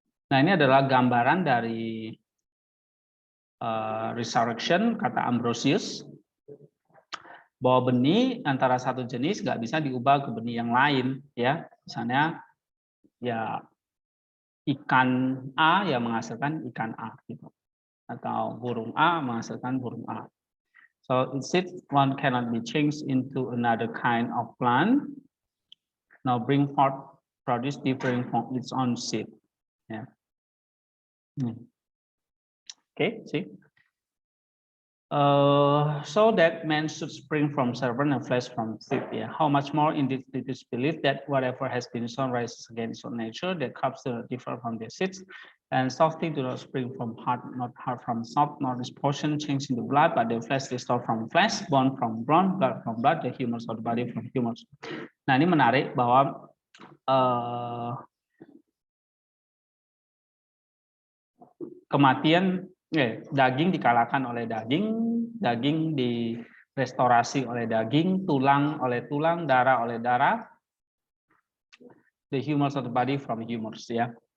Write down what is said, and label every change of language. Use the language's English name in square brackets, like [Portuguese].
[Indonesian] Nah, ini adalah gambaran dari resurrection, kata Ambrosius, bahwa benih antara satu jenis nggak bisa diubah ke benih yang lain, ya. Misalnya, ya ikan A yang menghasilkan ikan A, gitu, atau burung A menghasilkan burung A. [English] So instead, one cannot be changed into another kind of plant. Now bring forth produce differing from its own seed. Yeah. Okay, see. So that man should spring from serpent and flesh from seed. Yeah. How much more indeed it is believed that whatever has been sown rises again its own nature, that cups do not differ from their seeds, and soft things do not spring from heart, not heart from soft, nor is portion changed into blood, but the flesh restored from flesh, bone from bone, blood from blood, the humors of the body from humors. [Indonesian] Nah, ini menarik bahwa kematian, daging dikalahkan oleh daging, daging direstorasi oleh daging, tulang oleh tulang, darah oleh darah, [English] the humors of the body from humors, [Indonesian] ya.